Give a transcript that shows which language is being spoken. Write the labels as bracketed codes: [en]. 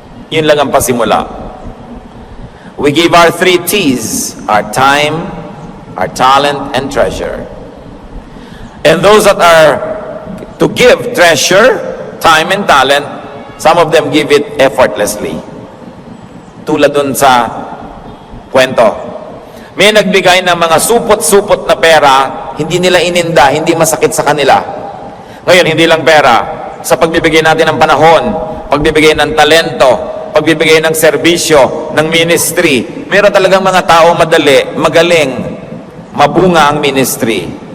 [tl] Yun lang ang pasimula. [en] We give our 3 T's, our time, our talent, and treasure. And those that are to give treasure, time, and talent, some of them give it effortlessly. [tl] Tulad dun sa kwento. May nagbigay ng mga supot-supot na pera, hindi nila ininda, hindi masakit sa kanila. Ngayon, hindi lang pera. Sa pagbibigay natin ng panahon, pagbibigay ng talento, pagbibigay ng serbisyo, ng ministry, meron talagang mga tao magaling, mabunga ang ministry.